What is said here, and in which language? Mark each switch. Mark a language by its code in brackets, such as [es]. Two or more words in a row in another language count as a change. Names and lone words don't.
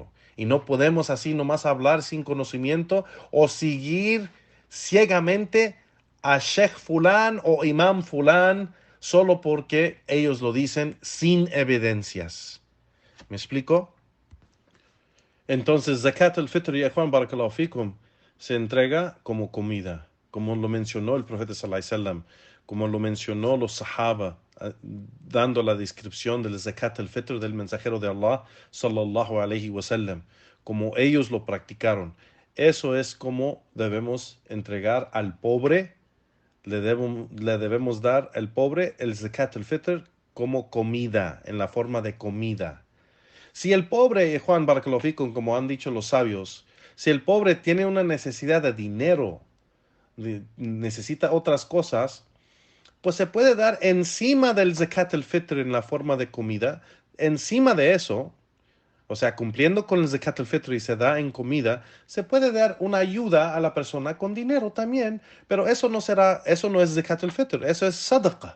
[es] Y no podemos así nomás hablar sin conocimiento o seguir ciegamente a Sheikh Fulán o Imam Fulán solo porque ellos lo dicen sin evidencias. ¿Me explico? Entonces, Zakat al-Fitr, ya Juan [ar] بارك الله فيكم, [es] se entrega como comida, como lo mencionó el profeta [ar] صلى الله عليه وسلم, [es] como lo mencionó los Sahaba, dando la descripción del Zakat al-Fitr del mensajero de Allah [ar] صلى الله عليه وسلم, [es] como ellos lo practicaron. Eso es como debemos entregar al pobre, le debemos dar al pobre el Zakat al-Fitr como comida, en la forma de comida. Si el pobre, Juan [ar] بارك الله فيكم, [es] como han dicho los sabios, si el pobre tiene una necesidad de dinero, necesita otras cosas, pues se puede dar encima del zakat al-fitr en la forma de comida. Encima de eso, o sea, cumpliendo con el zakat al-fitr y se da en comida, se puede dar una ayuda a la persona con dinero también, pero eso no es zakat al-fitr, eso es sadaqa.